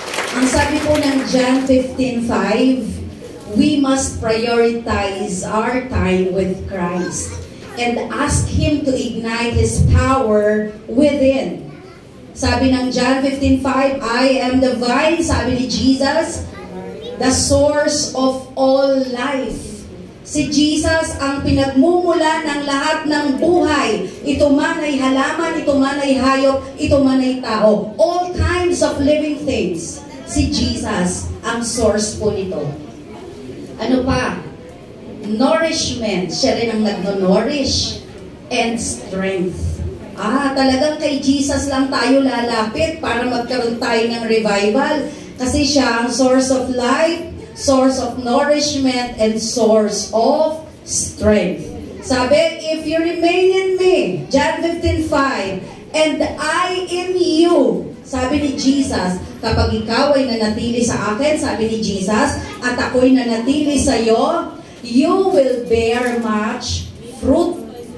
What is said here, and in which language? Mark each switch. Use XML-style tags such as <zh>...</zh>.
<tl>Ang sabi po ng</tl> <en>John 15:5, we must prioritize our time with Christ and ask Him to ignite His power within. Sabi ng John 15:5, I am the vine,</en> <tl>sabi ni Jesus,</tl> <en>the source of all life.</en> <tl>Si Jesus ang pinagmumula ng lahat ng buhay. Ito man ay halaman, ito man ay hayop, ito man ay tao.</tl> <en>All kinds of living things.</en> <tl>Si Jesus ang source po nito. Ano pa? Nourishment. Siya rin ang nagno-nourish.</tl> <en>And strength.</en> <tl>Talagang kay Jesus lang tayo lalapit para magkaroon tayo ng revival. Kasi siya ang</tl> <en>source of life, source of nourishment, and source of strength.</en> <tl>Sabi,</tl> <en>if you remain in me,</en> <tl>John 15:5,</tl> <en>and I in you,</en> <tl>sabi ni Jesus, kapag ikaw ay nanatili sa akin, sabi ni Jesus, at ako'y nanatili sa iyo,</tl> <en>you will bear much fruit.</en>